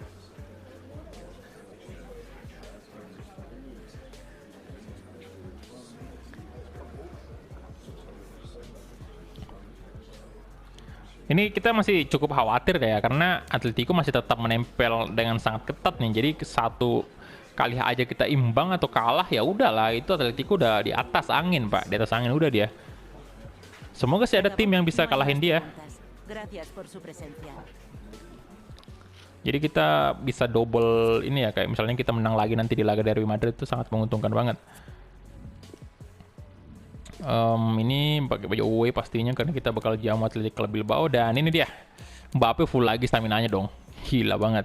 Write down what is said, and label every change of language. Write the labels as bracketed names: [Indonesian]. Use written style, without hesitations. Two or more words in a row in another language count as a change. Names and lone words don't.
[Indonesian] Ini kita masih cukup khawatir kayak, karena Atletico masih tetap menempel dengan sangat ketat nih. Jadi satu kali aja kita imbang atau kalah ya udahlah, itu Atletico udah di atas angin, Pak. Di atas angin udah dia. Semoga sih ada tim yang bisa kalahin dia. [Spanish] Gracias por su presencia. [Indonesian] Jadi kita bisa double ini ya, kayak misalnya kita menang lagi nanti di laga Derby Madrid itu sangat menguntungkan banget. Ini pakai baju away pastinya karena kita bakal jamu Athletic Club Bilbao. Dan ini dia, Mbappe full lagi stamina-nya dong, gila banget.